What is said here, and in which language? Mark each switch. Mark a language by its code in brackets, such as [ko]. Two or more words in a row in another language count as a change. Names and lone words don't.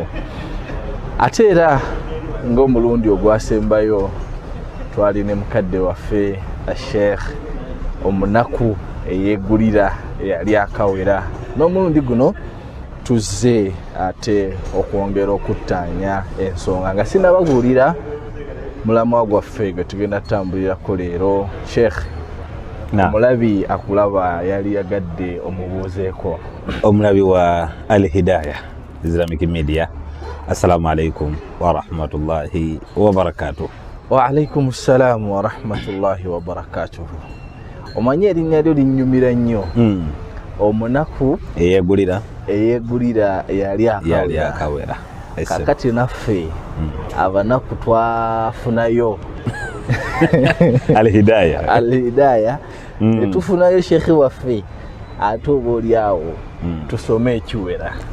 [lg] Ate era ng'omulundi ogwasembayo twali ne mukadde waffe Sheikh omunaku eyeegulira eyali akawera, n'omulundi guno tuzze ate okwongera okuttaanya ensonga nga sinnababuulira mulamwa gwaffe gwe tugenda tutambulirako leero. Sheikh, omulabi akulaba yali yagadde omubuuzeeko. Omulabi wa Al-Hidayah Islamic Media, [ar] السلام عليكم ورحمة الله وبركاته. وعليكم السلام ورحمة الله وبركاته. [lg] Omanye erinnya lyo linnyumira nnyo. Omunaku eyeegulira yali akawera. Kakati naffe abanaku twafunayo Al-Hidayah netufunayo shekhi waffe, ate oba oliawo tusome ekiwera.